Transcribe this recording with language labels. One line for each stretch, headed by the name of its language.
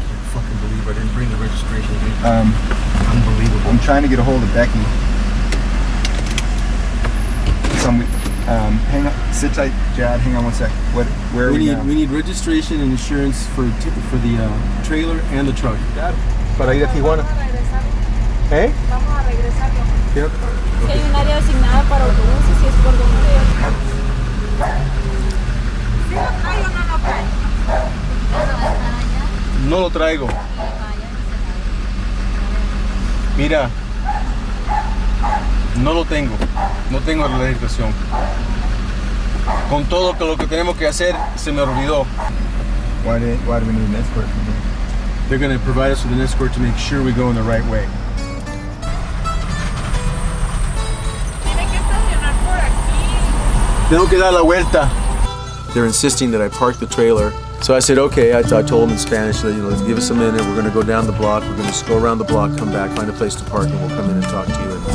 English: Fucking believe I didn't bring the registration. Unbelievable. I'm trying to get a hold of Becky. Hang on, sit tight, Jad. Hang on one sec. Where are we now? We need registration and insurance for the trailer and the truck.
Spanish: Para ir a Tijuana. ¿Eh? Vamos a regresarlo.
English: Yep.
Spanish: Si hay un área asignada para autobuses, si es por donde. ¿Sí lo trae o no lo trae? No lo traigo. Mira, no lo tengo. No tengo la registración. Con todo lo que tenemos que hacer, se me olvidó.
English: Why do we need an escort? They're going to provide us with an escort to make sure we go in the right way.
Spanish: Tiene que estacionar por aquí. Tengo que dar la vuelta.
English: They're insisting that I park the trailer. So I said, okay, I told them in Spanish, that, give us a minute, we're going to go down the block, we're going to just go around the block, come back, find a place to park, and we'll come in and talk to you.